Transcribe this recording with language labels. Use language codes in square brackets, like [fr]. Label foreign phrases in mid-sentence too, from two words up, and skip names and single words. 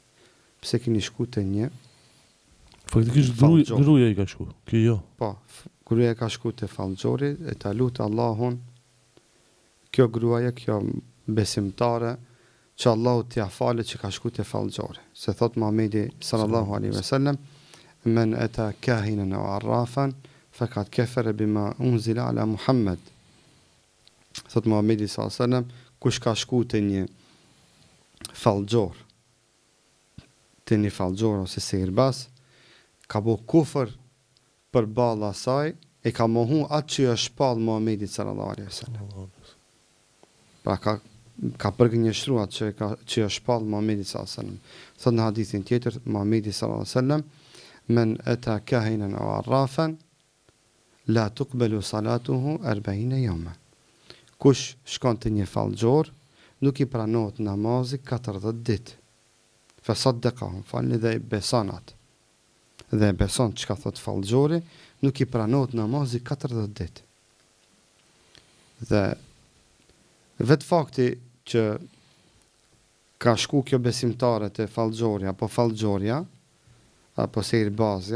[sq] Pse keni shku te një? Faktikisht gruaja i ka shku. Kjo jo. Po, gruaja ka shku te fallxhori e ta lut Allahun. Kjo gruaja, kjo besimtare, që Allahu t'ja fale që ka shku te fallxhori. Se thot [ar] Muhamedi صلى الله عليه وسلم من أتى كاهنا أو عرافا فقد كفر بما أنزل على محمد. [sq] Thot Muhamedi [ar] صلى الله عليه وسلم, [sq] kush ka shku te një fallxhor, ose sihirbaz, ka bo kufër për balla asaj e ka mohu atë që është shpall Muhamedi [ar] صلى الله عليه وسلم. [sq] Pra ka përgënjeshtruar atë që është shpall Muhamedi [ar] صلى الله عليه وسلم. [sq] Thot në hadithin tjetër Muhamedi [ar] صلى الله عليه وسلم من أتى كاهنا أو عرافا لا تقبل صلاته 40 يوما. [sq] Kush shkon te një fallxhor, nuk i pranohet namazi 40 ditë. [ar] فصدقهم, [sq] falni dhe beson atë. Dhe beson çka thot fallxhori, nuk i pranohet namazi 40 ditë. Dhe vetë fakti që ka shku kjo besimtare te fallxhori apo fallxhoria apo sihirbazja